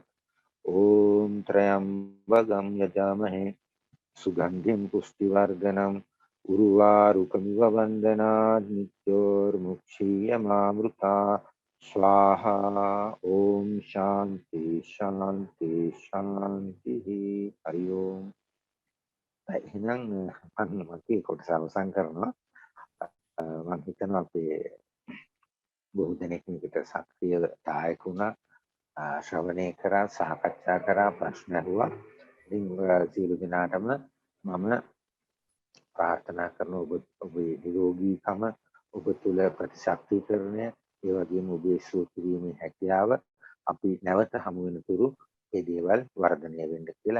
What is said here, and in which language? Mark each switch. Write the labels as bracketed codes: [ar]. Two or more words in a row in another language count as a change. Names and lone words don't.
[sa] ओम त्र्यंबकं यजामहे सुगंधिं पुष्टिवर्धनम् उर्वारुकमिव वन्दनात् मृत्योर्मुक्षीयमामृतात्. स्वाहा. ओम शांति शांति शांति. हरि ओम. [si] එහෙනම් මම මේක කොටස අවසන් කරනවා. මම හිතනවා අපේ බොහෝ දෙනෙක් මේකට සක්‍රියදායක වුණා, ශ්‍රවණය කරා, සාකච්ඡා කරා, ප්‍රශ්න අහුවා. ඉතින් සියලු දෙනාටම මම ප්‍රාර්ථනා කරන ඔබේ නිරෝගීකම, ඔබ තුළ ප්‍රතිශක්තිකරණය, ඒ වගේම ඔබේ සුව කිරීමේ හැකියාව අපි නැවත හමු වෙනතුරු ඒ දේවල් වර්ධනය වෙන්න කියලා.